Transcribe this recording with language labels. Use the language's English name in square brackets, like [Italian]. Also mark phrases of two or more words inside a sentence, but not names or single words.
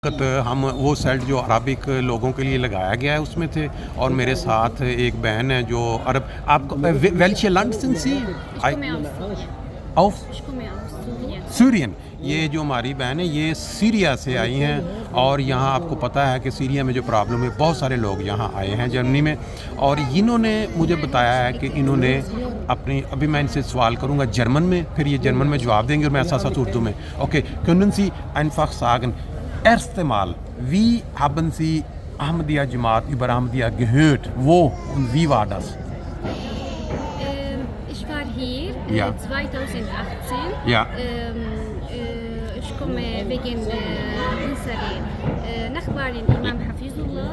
[Urdu] ہم وہ سیٹ جو عربک لوگوں کے لیے لگایا گیا ہے اس میں تھے اور میرے ساتھ ایک بہن ہے جو عرب آپ کو [German] welche Land sind Sie? Ich komme aus Syrien. Auf Ich komme aus Syrien. [Urdu] सीरियन। یہ جو ہماری بہن ہے یہ سیریا سے آئی ہیں اور یہاں آپ کو پتا ہے کہ سیریا میں جو پرابلم ہے بہت سارے لوگ یہاں آئے ہیں جرمنی میں اور انہوں نے مجھے بتایا ہے کہ انہوں نے اپنی ابھی میں ان سے سوال کروں گا جرمن میں، پھر یہ جرمن میں جواب دیں گے اور میں ایسا اردو میں. ओके, [German] können Sie einfach sagen, erste Mal, wie haben Sie Ahmadiyya Jamaat über Ahmadiyya gehört? Wo und wie war das? Ich war hier Ja. 2018. Ja. Ich komme wegen unserer Nachbarin Imam Hafizullah.